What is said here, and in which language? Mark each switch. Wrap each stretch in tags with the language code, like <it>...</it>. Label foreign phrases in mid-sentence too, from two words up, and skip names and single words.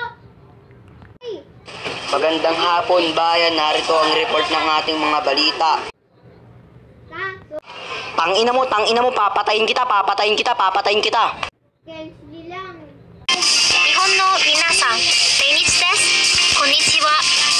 <tl>Magandang hapon, bayan. Narito ang report ng ating mga balita. Tangina mo, papatayin kita, papatayin kita, papatayin kita. Kensley lang.</tl> <ja>日本の皆さん、ベニツです。こんにちは。</ja>